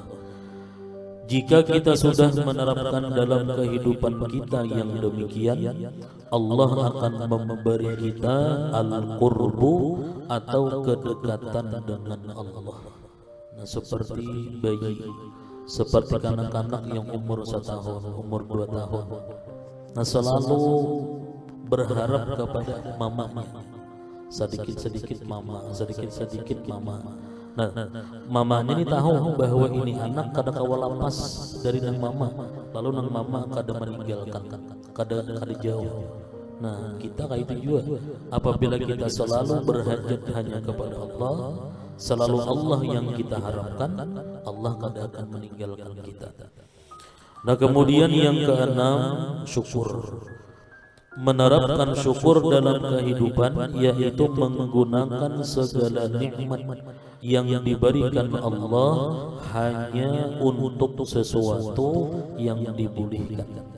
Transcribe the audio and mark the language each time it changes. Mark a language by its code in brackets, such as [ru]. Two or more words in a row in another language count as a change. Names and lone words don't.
[id] Jika kita sudah menerapkan dalam kehidupan kita yang demikian, Allah akan memberi kita al-qurbu atau kedekatan dengan Allah. Nah, seperti bayi, seperti kanak-kanak yang umur 1 tahun, umur 2 tahun. Nah, selalu berharap kepada mamanya. Sedikit-sedikit mama, sedikit-sedikit mama. [bjn] Nah, mamanya ini tahu bahwa ini anak kada kawa lepas dari nang mama, lalu nang mama kada meninggalkan, kada jauh. [id] Nah, kita kayak itu juga. Apabila kita selalu berhajat hanya kepada Allah, selalu Allah yang kita harapkan, Allah tidak akan meninggalkan kita. Nah, kemudian yang keenam, syukur. Menerapkan syukur dalam kehidupan, yaitu menggunakan segala nikmat yang diberikan Allah hanya untuk sesuatu yang dibolehkan.